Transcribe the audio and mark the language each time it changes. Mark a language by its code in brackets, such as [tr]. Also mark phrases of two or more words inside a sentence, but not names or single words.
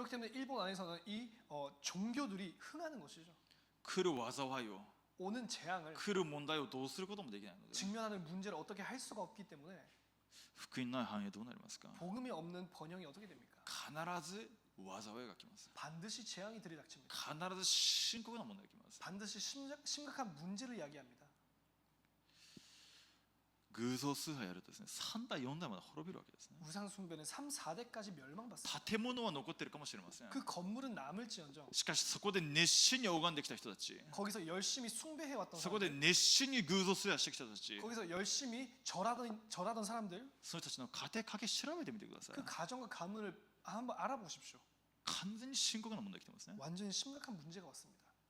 [ko] 그렇기 때문에 일본 안에서는 이 종교들이 흥하는 것이죠. [ja] 来る災いを、 [ko] 오는 재앙을 [ja] 来る問題をどうすることもできないので、 [ko] 직면하는 문제를 어떻게 할 수가 없기 때문에 [ja] 福音のない繁栄どうなりますか？ [ko] 복음이 없는 번영이 어떻게 됩니까? [ja] 必ず災いが来ます。 [ko] 반드시 재앙이 들이닥칩니다. [ja] 必ず深刻な問題が来ます。 [ko] 반드시 심각한 문제를 이야기합니다. [ja] 偶像崇拝やるとですね、3代4代まで滅びるわけですね。 [ko] 우상 숭배는 3, 4대까지 멸망받습니다. [ja] 建物は残ってるかもしれません。 [ko] 그 건물은 남을지언정 [ja] しかしそこで熱心に拝んできた人たち、 [ko] 거기서 열심히 숭배해왔던 [ja] そこで [ko] 사람들, [ja] 熱心に偶像崇拝してきた人たち、 [ko] 거기서 열심히 절하던 사람들, [ja] その人たちの家庭家計調べてみてください。 [ko] 그 가정과 가문을 한번 알아보십시오. [ja] 完全に深刻な問題が来てますね。 [ko] 완전히 심각한 문제가 왔습니다.